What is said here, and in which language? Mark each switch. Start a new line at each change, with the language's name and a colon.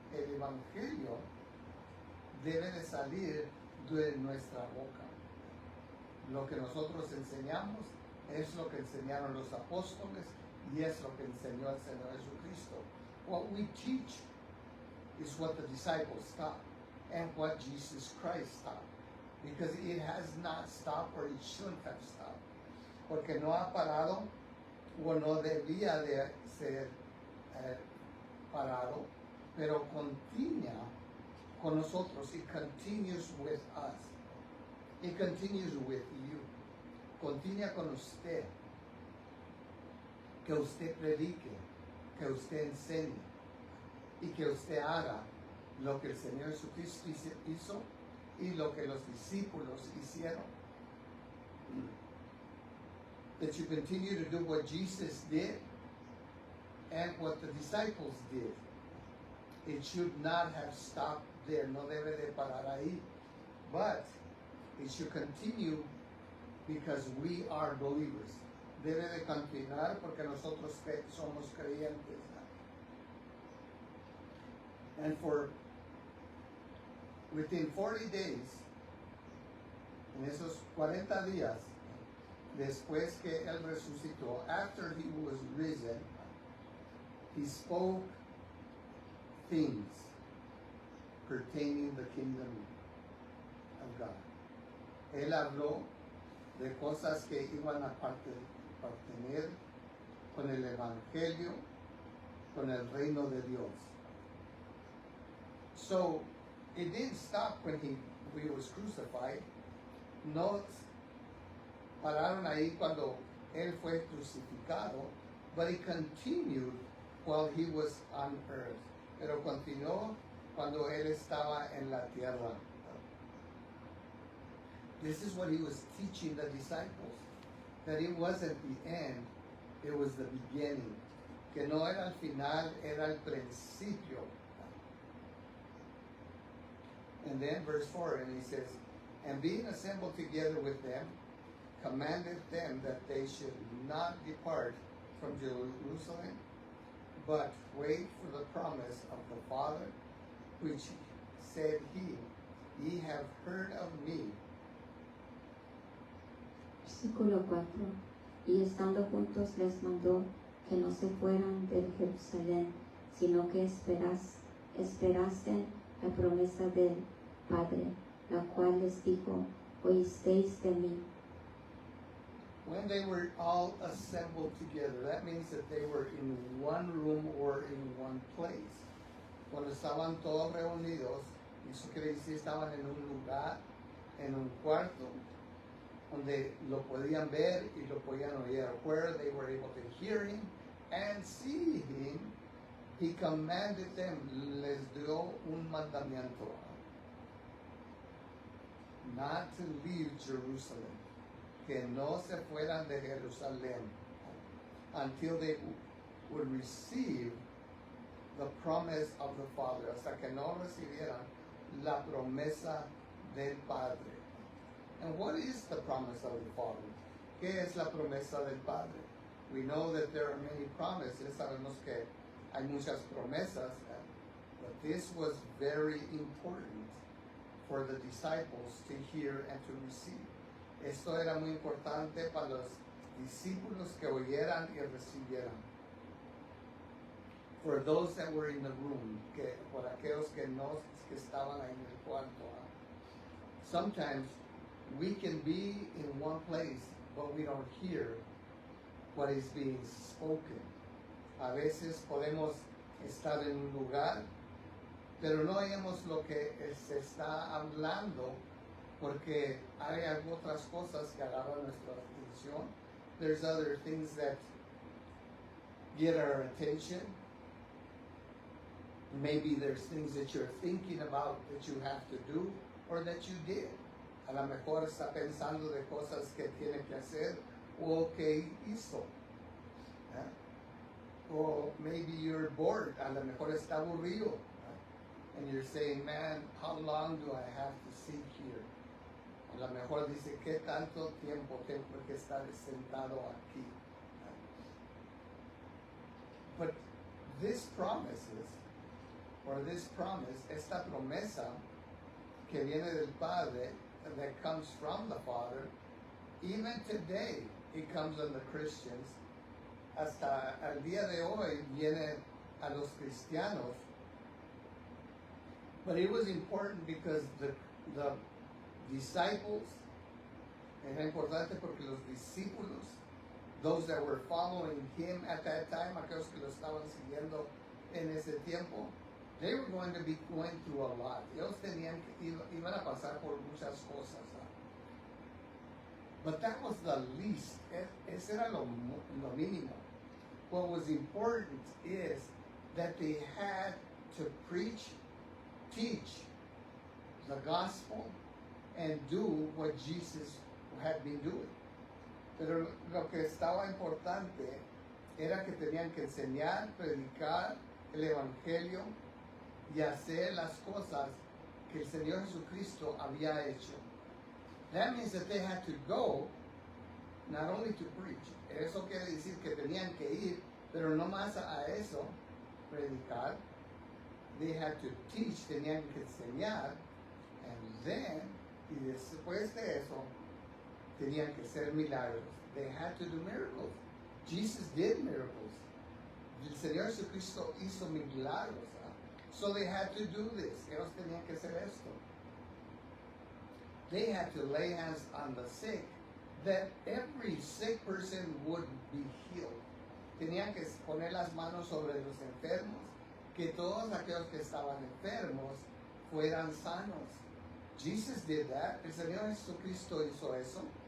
Spanish: el evangelio, debe de salir de nuestra boca. Lo que nosotros enseñamos es lo que enseñaron los apóstoles, Y es lo que enseñó el Señor Jesucristo.
English: What we teach is what the disciples taught and what Jesus Christ taught. Because it has not stopped, or it shouldn't have stopped.
Spanish: Porque no ha parado o no debía de ser parado, pero continúa con nosotros.
English: It continues with us. It continues with you.
Spanish: Continúa con usted. Que usted predique, que usted enseñe y que usted haga lo que el Señor Jesucristo hizo y lo que los discípulos hicieron.
English: That you continue to do what Jesus did and what the disciples did. It should not have stopped there.
Spanish: No debe de parar ahí.
English: But it should continue because we are believers.
Spanish: Debe de continuar porque nosotros somos creyentes.
English: And for within 40 days,
Spanish: en esos 40 días, después que Él resucitó,
English: after He was risen, He spoke things pertaining the kingdom of God.
Spanish: Él habló de cosas que iban a partener con el Evangelio, con el reino de Dios.
English: So, it didn't stop when He was crucified.
Spanish: No pararon ahí cuando Él fue crucificado,
English: but it continued while He was on earth.
Spanish: Pero continuó cuando Él estaba en la tierra.
English: This is what He was teaching the disciples, that it wasn't the end, it was the beginning.
Spanish: Que no era el final, era el principio.
English: And then verse 4, and He says, and being assembled together with them, commanded them that they should not depart from Jerusalem, but wait for the promise of the Father, which said He, ye have heard of me.
Spanish: Versículo 4. Y estando juntos les mandó que no se fueran de Jerusalén, sino que esperasen la promesa del Padre, la cual les dijo, oísteis de mí.
English: When they were all assembled together, that means that they were in one room or in one place.
Spanish: Cuando estaban todos reunidos, eso quiere decir estaban en un lugar, en un cuarto, donde lo podían ver y lo podían oír,
English: where they were able to hear Him and see Him. He commanded them,
Spanish: les dio un mandamiento,
English: not to leave Jerusalem,
Spanish: que no se fueran de Jerusalén
English: until they would receive the promise of the Father,
Spanish: hasta que no recibieran la promesa del Padre.
English: And what is the promise of the Father?
Spanish: ¿Qué es la promesa del Padre?
English: We know that there are many promises.
Spanish: Sabemos que hay muchas promesas,
English: but this was very important for the disciples to hear and to receive.
Spanish: Esto era muy importante para los discípulos que oyeran y recibieran.
English: For those that were in the room,
Spanish: que por aquellos que estaban ahí en el cuarto.
English: Sometimes we can be in one place, but we don't hear what is being spoken.
Spanish: A veces podemos estar en un lugar, pero no oímos lo que se está hablando, porque hay otras cosas que agarran nuestra atención.
English: There's other things that get our attention. Maybe there's things that you're thinking about that you have to do or that you did.
Spanish: A lo mejor está pensando de cosas que tiene que hacer o que hizo.
English: Or maybe you're bored.
Spanish: A lo mejor está aburrido.
English: And you're saying, man, how long do I have to sit here?
Spanish: A lo mejor dice, ¿qué tanto tiempo tengo que estar sentado aquí?
English: But this promises, or this promise,
Spanish: esta promesa que viene del Padre,
English: that comes from the Father, even today, it comes on the Christians
Spanish: hasta el día de hoy viene a los cristianos.
English: But it was important because the disciples,
Spanish: era importante porque los discípulos,
English: those that were following him at that time,
Spanish: aquellos que lo estaban siguiendo en ese tiempo,
English: they were going to be going through a lot.
Spanish: Ellos iban a pasar por muchas cosas.
English: But that was the least.
Spanish: Ese era lo mínimo.
English: What was important is that they had to preach, teach the gospel, and do what Jesus had been doing.
Spanish: Pero lo que estaba importante era que tenían que enseñar, predicar el evangelio y hacer las cosas que el Señor Jesucristo había hecho.
English: That means that they had to go, not only to preach.
Spanish: Eso quiere decir que tenían que ir, pero no más a eso, predicar.
English: They had to teach,
Spanish: tenían que enseñar,
English: and then,
Spanish: y después de eso, tenían que hacer milagros.
English: They had to do miracles. Jesus did miracles.
Spanish: El Señor Jesucristo hizo milagros.
English: So they had to do this.
Spanish: Ellos tenían que hacer esto.
English: They had to lay hands on the sick, that every sick person would be healed.
Spanish: Tenían que poner las manos sobre los enfermos, que todos aquellos que estaban enfermos fueran sanos.
English: Jesus did that.
Spanish: El Señor Jesucristo hizo eso.